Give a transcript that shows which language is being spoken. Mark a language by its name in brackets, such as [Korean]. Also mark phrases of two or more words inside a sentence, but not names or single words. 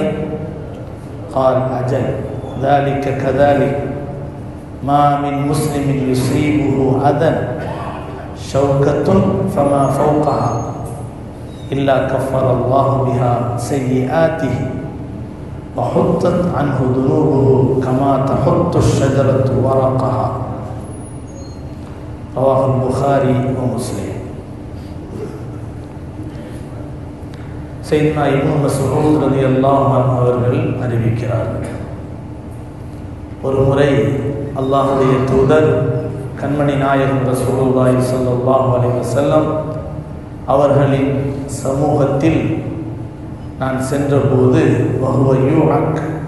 [Arabic] قال: أجل، ذلك كذلك، ما من مسلم يصيبه أذى شوكة فما فوقها إلا كفر الله بها سيئاته وحطت عنه ذنوبه كما تحط الشجرة ورقها. رواه البخاري ومسلم. [Tamil] சையத்னா இப்னு மஸ்ஊத் [Arabic] رضي الله عنه [Tamil] அவர்கள் அறிவிக்கிறார்கள், ஒரு முறை அல்லாஹ்வுடைய தூதர் கண்மணி நாயகம் ரசூலுல்லாஹி [Arabic] صلى الله عليه وسلم [Tamil] அவர்களின் சமூகத்தில் நான் சென்றபோது [Arabic] وهو يوعك,